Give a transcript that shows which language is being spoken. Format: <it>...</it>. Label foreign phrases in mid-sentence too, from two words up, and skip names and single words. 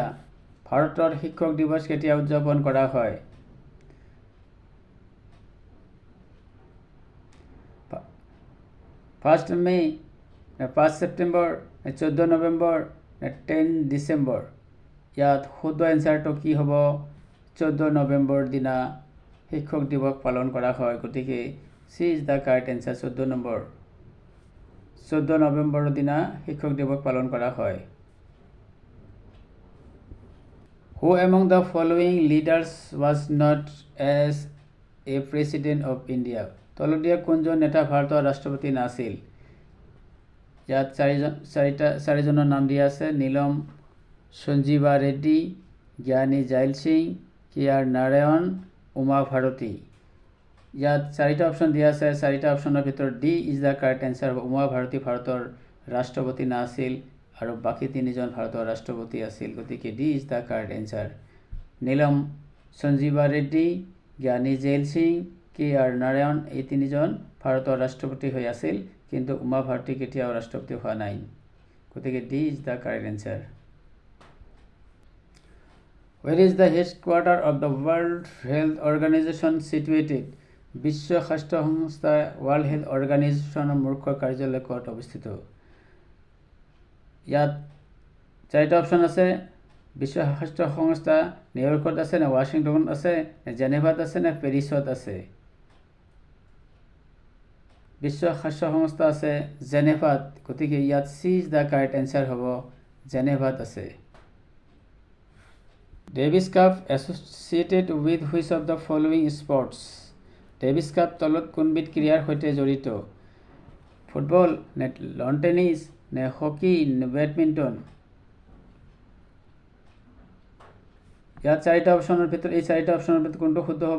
<as>ভাৰতৰ শিক্ষক দিৱস কেতিয়া উদযাপন কৰা হয় 1 মে 5 ছেপ্টেম্বৰ 14 নৱেম্বৰ 10 ডিচেম্বৰ ইয়াত শুদ্ধ এনসাৰটো কি হ'ব 14 নৱেম্বৰ দিনা শিক্ষক দিৱস পালন কৰা হয় গতিকে</as> <en>C is the correct answer</en> <as>14 নৱেম্বৰৰ দিনা শিক্ষক দিৱস পালন কৰা হয়</as> <en>Who among the following leaders was not as a president of India?</en> <as>তলদিয়া কোনজন নেতা ভাৰতৰ ৰাষ্ট্ৰপতি নাছিল ইয়াত চাৰিজনৰ নাম দিয়া আছে নীলম সঞ্জীৱা ৰেড্ডি জ্ঞানী জাইল সিং KR নাৰায়ণ উমা ভাৰতী ইয়াত চাৰিটা অপশ্যন দিয়া আছে। চাৰিটা অপশ্যনৰ ভিতৰত</as> <en>D is the correct answer</en> <as>হ'ব। উমা ভাৰতী ভাৰতৰ ৰাষ্ট্ৰপতি নাছিল আৰু বাকী তিনিজন ভাৰতৰ ৰাষ্ট্ৰপতি আছিল, গতিকে</as> <en>D is the correct answer.</en> <as>নীলম সঞ্জীৱা ৰেড্ডী, জ্ঞানী জেইল সিং, কে আৰ নাৰায়ণ এই তিনিজন ভাৰতৰ ৰাষ্ট্ৰপতি হৈ আছিল, কিন্তু উমা ভাৰতী কেতিয়াও ৰাষ্ট্ৰপতি হোৱা নাই, গতিকে</as> <en>D is the correct answer. Where is the headquarter of the World Health Organization situated?</en> <as>বিশ্ব স্বাস্থ্য সংস্থা ৱৰ্ল্ড হেল্থ অৰ্গেনাইজেশ্যনৰ মুখ্য কাৰ্যালয় ক'ত অৱস্থিত? ইয়াত চাৰিটা অপশ্যন আছে। বিশ্ব স্বাস্থ্য সংস্থা নিউয়ৰ্কত আছে নে ৱাশ্বিংটনত আছে নে জেনেভাত আছে নে পেৰিছত আছে? বিশ্ব স্বাস্থ্য সংস্থা আছে জেনেভাত, গতিকে ইয়াত</as> <en>C is the correct answer</en> <as>হ'ব, জেনেভাত আছে।</as> <en>Davis Cup associated with which of the following sports?</en> <as>ডেভিছ কাপ তলত কোনবিধ ক্ৰীড়াৰ সৈতে জড়িত? ফুটবল নে লন টেনিছ নে হকী নে বেডমিণ্টন? ইয়াত চাৰিটা অপশ্যনৰ ভিতৰত এই চাৰিটা অপশ্যনৰ ভিতৰত কোনটো শুদ্ধ হ'ব?</as>